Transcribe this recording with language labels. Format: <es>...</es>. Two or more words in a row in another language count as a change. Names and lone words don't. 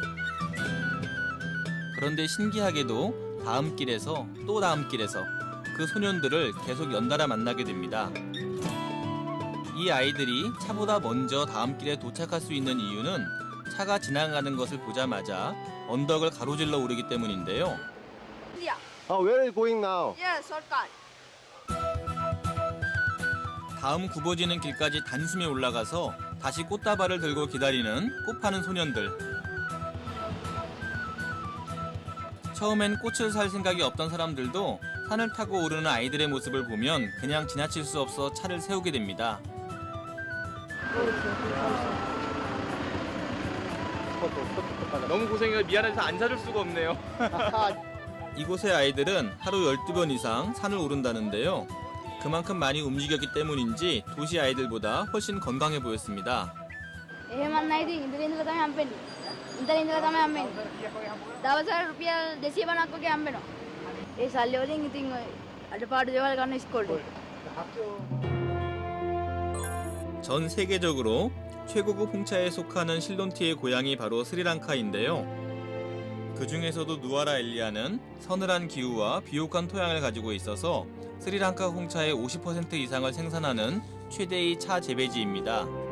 <ko>그런데 신기하게도 다음 길에서 또 다음 길에서 그 소년들을 계속 연달아 만나게 됩니다. 이 아이들이 차보다 먼저 다음 길에 도착할 수 있는 이유는 차가 지나가는 것을 보자마자 언덕을 가로질러 오르기 때문인데요.</ko> <en>Where are you going now? Yeah, shortcut.</en> <ko>다음 굽어지는 길까지 단숨에 올라가서 다시 꽃다발을 들고 기다리는 꽃 파는 소년들. 처음엔 꽃을 살 생각이 없던 사람들도 산을 타고 오르는 아이들의 모습을 보면 그냥 지나칠 수 없어 차를 세우게 됩니다. 너무 고생해서 미안해서 안 사줄 수가 없네요. 이곳의 아이들은 하루 12번 이상 산을 오른다는데요. 그만큼 많이 움직였기 때문인지 도시 아이들보다 훨씬 건강해 보였습니다.</ko> <si>එහෙමත් නැහැ ඉතින් ඉඳලා ඉඳලා තමයි හම්බෙන්නේ. ඉඳලා ඉඳලා තමයි හම්බෙන්නේ. දවසට රුපියල් 250ක් වගේ හම්බෙනවා. ඒ සල්ලි වලින් ඉතින් ඔය අඩපාඩු දේවල් ගන්න ඉස්කෝලේ.</si> <ko>전 세계적으로 최고급 홍차에 속하는 실론티의 고향이 바로 스리랑카인데요. 그 중에서도 누아라 엘리아는 서늘한 기후와 비옥한 토양을 가지고 있어서 스리랑카 홍차의 50% 이상을 생산하는 최대의 차 재배지입니다.</ko>